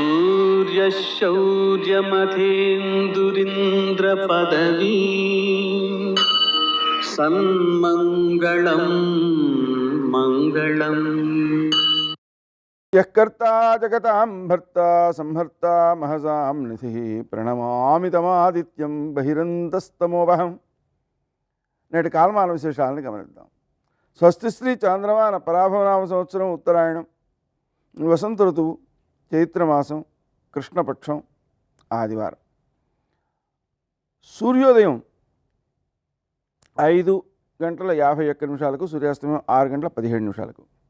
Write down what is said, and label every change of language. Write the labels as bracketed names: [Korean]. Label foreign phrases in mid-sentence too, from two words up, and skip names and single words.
[Sanskrit] सूर्यशौर्यमथेन्दुरिन्द्रपदवी सन्मङ्गलं मङ्गलम् यः कर्ता जगतां भर्ता संहर्ता महसां निधिः ప్రణమామి తమాదిత్యం బహిరంతస్తమోవహం. [Telugu] నేటి కాలమాన విశేషాలను గమనిద్దాం. స్వస్తి శ్రీ చాంద్రమాన పరాభవనామ సంవత్సరం ఉత్తరాయణం, వసంత ఋతువు, చైత్రమాసం, కృష్ణపక్షం, ఆదివారం. సూర్యోదయం 5:51 సూర్యాస్తమయం 6:17.